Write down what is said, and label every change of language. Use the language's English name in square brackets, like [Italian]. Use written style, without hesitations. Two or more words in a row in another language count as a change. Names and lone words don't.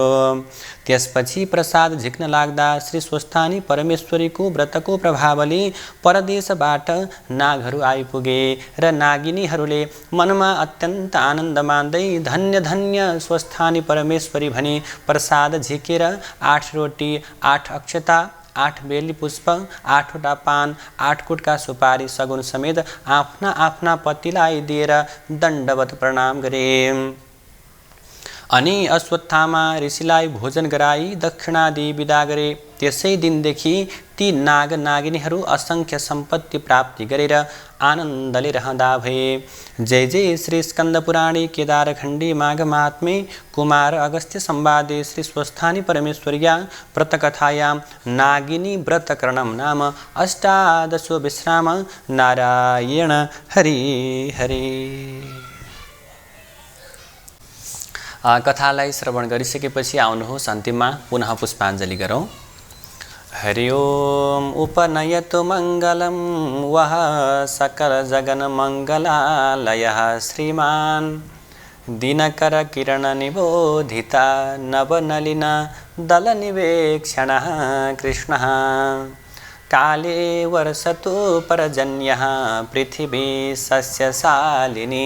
[Nepali] त्यसपछि प्रसाद झिक्न लाग्दा श्री स्वस्थानी परमेश्वरीको व्रतको प्रभावले परदेशबाट नागहरू आइपुगे र नागिनीहरूले मनमा अत्यन्त आनन्द मान्दै धन्य धन्य स्वस्थानी परमेश्वरी भनी प्रसाद झिकेर 8 रोटी, 8 अक्षता, 8 बेली पुष्प, 8वटा पान, 8 कुटका सुपारी सगुन समेत आफ्ना आफ्ना पतिलाई दिएर दण्डवत प्रणाम गरे। अनि अश्वत्थामा ऋषिलाई भोजन गराई दक्षिणादि विदा गरे। त्यसै दिनदेखि ती नाग नागिनीहरू असंख्य सम्पत्ति प्राप्ति गरेर आनन्दले रहँदा भए। [Sanskrit] जय जय श्री स्कंद पुराणे केदारखण्डी माघ महात्म्ये कुमार अगस्त्य संवादे श्री स्वस्थानी परमेश्वर्या व्रतकथायां नागिनी व्रतकरणं नाम 18 विश्राम। [Nepali] नारायण हरि हरि। कथालाई श्रवण गरिसकेपछि आउनुहोस् अन्तिममा पुनः पुष्पाञ्जलि गरौँ। [Sanskrit] हरि ओम उपनयतु मङ्गलं वः सकल जगन मङ्गलालयः श्रीमान् दिनकर किरण निबोधिता नवनलिन दल निवेक्षणः कृष्णः काले वर्षतु पर्जन्यः पृथिवी सस्यशालिनी